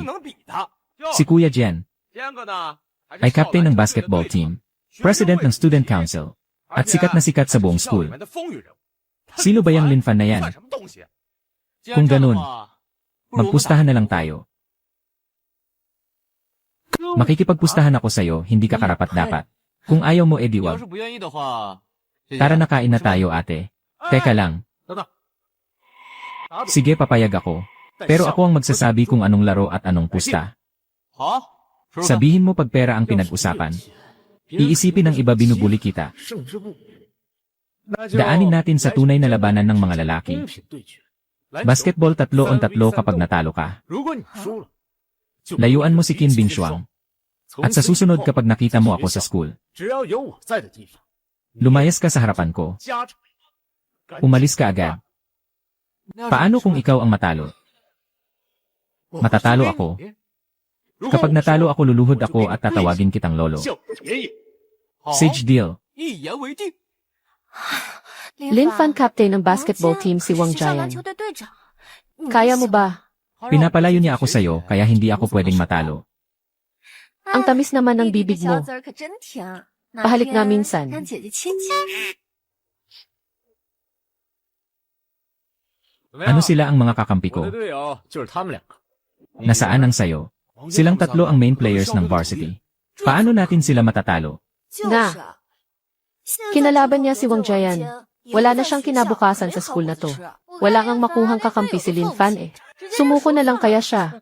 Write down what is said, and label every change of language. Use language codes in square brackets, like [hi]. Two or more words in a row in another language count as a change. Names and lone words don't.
[tl] Si Kuya Jian ay captain ng [en] basketball team, [tl] president ng [en] student council, [tl] at sikat na sikat sa buong school. Sino ba yung Linfan na yan? Kung ganun, magpustahan na lang tayo. Makikipagpustahan ako sa'yo, hindi ka karapat-dapat. Kung ayaw mo, [zh] 你 [tl] wag. [zh] 要是不愿意的话， [tl] Tara, nakain na tayo, ate. Teka lang. [zh] 等等， [tl] Sige, papayag ako. Pero ako ang magsasabi kung anong laro at anong pusta. [zh] 好，说说看 [tl] Sabihin mo pag pera ang pinag-usapan. Iisipin ng iba binubuli kita. [zh] 胜之不， [tl] Daanin natin sa tunay na labanan ng mga lalaki. [zh] 公平对决。 [tl] Basketball 3-on-3 kapag natalo ka. [zh] 如果你输了，就 [tl] Layuan mo si Qin Bingshuang. At sa susunod kapag nakita mo ako sa school, [zh] 只要有我在的地方， [tl] lumayas ka sa harapan ko. [zh] 家长 [tl] Umalis ka agad. Paano kung ikaw ang matalo? Matatalo ako. Kapag natalo ako luluhod ako at tatawagin kitang lolo. [zh] 叫爷爷， [tl] Sage deal. [zh] 一言为定。 [tl] Lin Fan captain ng [en] basketball team [tl] si Wang Jian. Kaya mo ba? Pinapalayo niya ako sa'yo kaya hindi ako pwedeng matalo. Ang tamis naman ng bibig mo. Pahalik nga minsan. Ano sila ang mga kakampi [zh] 我 [tl] ko? [zh] 的队友就是他们两个。 [tl] Nasaan ang sayo? Silang tatlo ang [en] main players [tl] ng varsity. Paano natin sila matatalo? Na. Kinalaban niya si Wang Jian. Wala na siyang kinabukasan sa school na to. Wala kang makuhang kakampi si Lin Fan eh. Sumuko na lang kaya siya.